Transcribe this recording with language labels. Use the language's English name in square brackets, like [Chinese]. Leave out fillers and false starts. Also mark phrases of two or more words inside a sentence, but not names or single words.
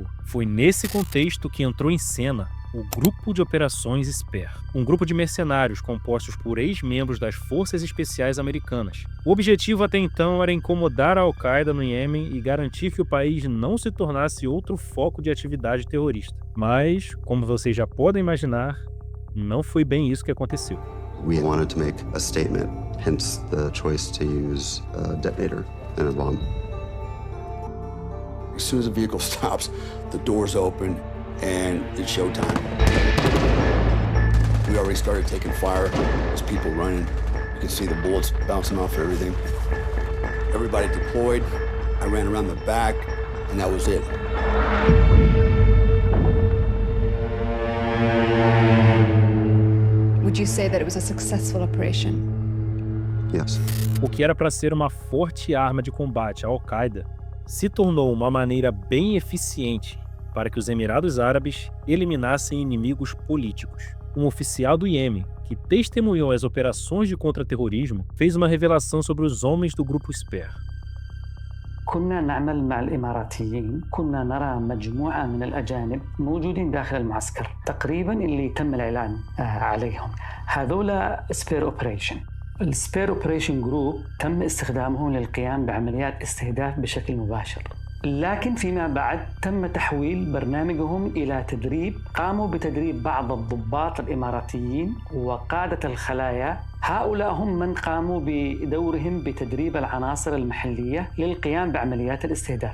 [Portuguese] Foi nesse contexto que entrou em cena o Grupo de Operações SPER, um grupo de mercenários compostos por ex-membros das Forças Especiais Americanas. O objetivo até então era incomodar a Al-Qaeda no Iêmen e garantir que o país não se tornasse outro foco de atividade terrorista. Mas, como vocês já podem imaginar, não foi bem isso que aconteceu. [English] We wanted to make a statement, hence the choice to use a detonator and a bomb. As soon as the vehicle stops, the doors open, and it's showtime. We already started taking fire. There's people running. You can see the bullets bouncing off everything. Everybody deployed. I ran around the back, and that was it. Would you say that it was a successful operation? Yes. [Portuguese] O que era para ser uma forte arma de combate à Al-Qaeda se tornou uma maneira bem eficiente para que os Emirados Árabes eliminassem inimigos políticos. Um oficial do Iêmen, que testemunhou as operações de contra-terrorismo, fez uma revelação sobre os homens do grupo SPER. [Arabic] كنا نعمل مع الإماراتيين كنا نرى مجموعة من الأجانب موجودين داخل المعسكر تقريبا اللي تم الإعلان عليهم هذولا سبير أوبريشن السبير أوبريشن جروب تم استخدامهم للقيام بعمليات استهداف بشكل مباشر لكن فيما بعد تم تحويل برنامجهم إلى تدريب قاموا بتدريب بعض الضباط الإماراتيين وقادة الخلايا هؤلاء هم من قاموا بدورهم بتدريب العناصر المحلية للقيام بعمليات الاستهداف.